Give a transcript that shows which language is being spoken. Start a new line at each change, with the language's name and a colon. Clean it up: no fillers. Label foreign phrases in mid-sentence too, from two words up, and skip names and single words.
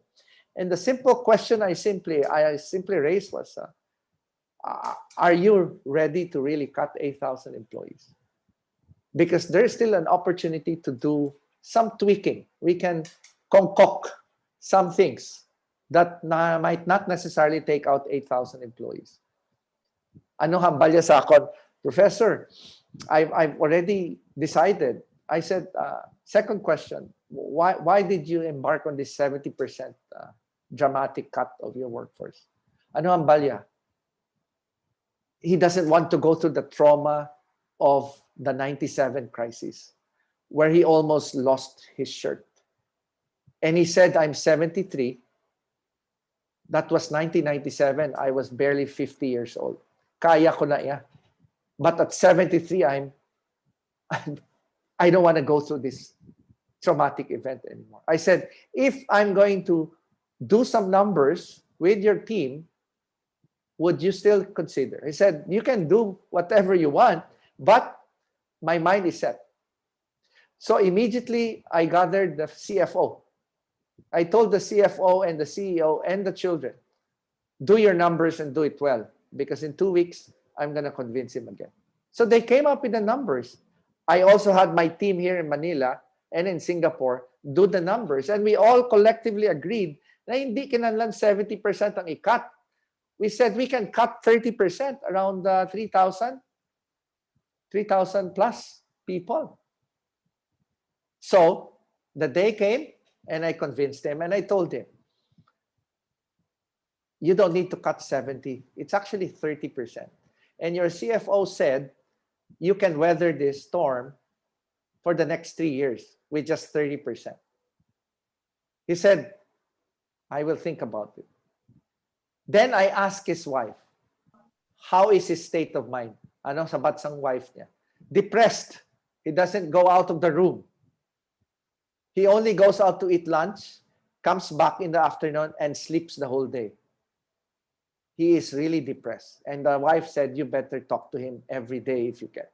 English: And the simple question I simply raised was, are you ready to really cut 8,000 employees? Because there's still an opportunity to do some tweaking. We can concoct some things that might not necessarily take out 8,000 employees.
Hiligaynon: Ano hambal niya sa akin?
English: Professor, I've already decided. I said, second question, why did you embark on this 70% dramatic cut of your workforce?
Hiligaynon: Ano hambal niya?
English: He doesn't want to go through the trauma of the 97 crisis, where he almost lost his shirt. And he said, I'm 73. That was 1997. I was barely 50 years old.
Hiligaynon: Kaya ko na iya.
English: But at 73, I don't want to go through this traumatic event anymore. I said, if I'm going to do some numbers with your team, would you still consider? He said, you can do whatever you want, but my mind is set. So immediately I gathered the CFO. I told the CFO and the CEO and the children, do your numbers and do it well, because in 2 weeks, I'm going to convince him again. So they came up with the numbers. I also had my team here in Manila and in Singapore do the numbers. And we all collectively agreed
Hiligaynon: na hindi kinanlan 70% ang i-cut.
English: We said we can cut 30%, around 3,000 plus people. So the day came and I convinced him and I told him, you don't need to cut 70. It's actually 30%. And your CFO said, you can weather this storm for the next 3 years with just 30%. He said, I will think about it. Then I asked his wife, how is his state of mind?
Hiligaynon: Ano sabat sang wife niya? Depressed.
English: He doesn't go out of the room. He only goes out to eat lunch, comes back in the afternoon, and sleeps the whole day. He is really depressed. And the wife said, you better talk to him every day if you can.